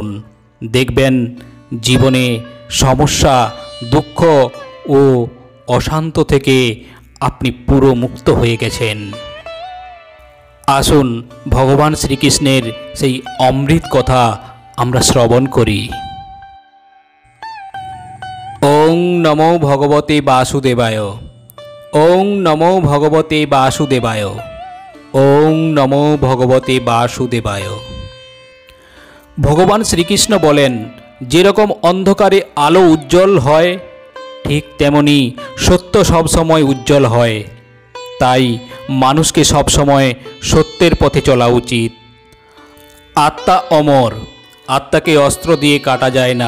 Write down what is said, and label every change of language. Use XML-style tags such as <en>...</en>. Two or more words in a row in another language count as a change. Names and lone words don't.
<bn>দেখবেন জীবনে সমস্যা দুঃখ ও অশান্ত থেকে আপনি পুরো মুক্ত হয়ে গেছেন। আসুন ভগবান শ্রীকৃষ্ণের সেই অমৃত কথা আমরা শ্রবণ করি।</bn> <sa>ॐ ওং নমো ভগবতে বাসুদেবায়। ওং নমো ভগবতে বাসুদেবায়। ওং নমো ভগবতে বাসুদেবায়।</sa> <bn>ভগবান শ্রীকৃষ্ণ বলেন, যেরকম অন্ধকারে আলো উজ্জ্বল হয়, ঠিক তেমনি সত্য সবসময় উজ্জ্বল হয়। তাই মানুষকে সবসময় সত্যের পথে চলা উচিত। আত্মা অমর, আত্মাকে অস্ত্র দিয়ে কাটা যায় না।</bn>